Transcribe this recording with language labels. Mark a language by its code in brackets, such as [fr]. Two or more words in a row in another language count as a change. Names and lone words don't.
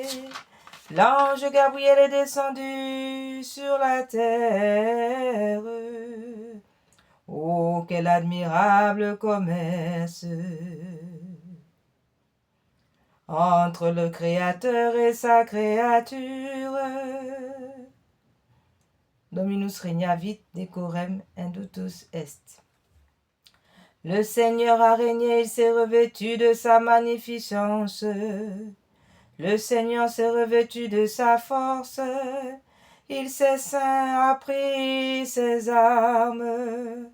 [fr] L'ange Gabriel est descendu sur la terre. Oh, quel admirable commerce entre le Créateur et sa créature. [la] Dominus regnavit decorem indutus est. [fr] Le Seigneur a régné, il s'est revêtu de sa magnificence. Le Seigneur s'est revêtu de sa force. Il s'est saint, a pris ses armes.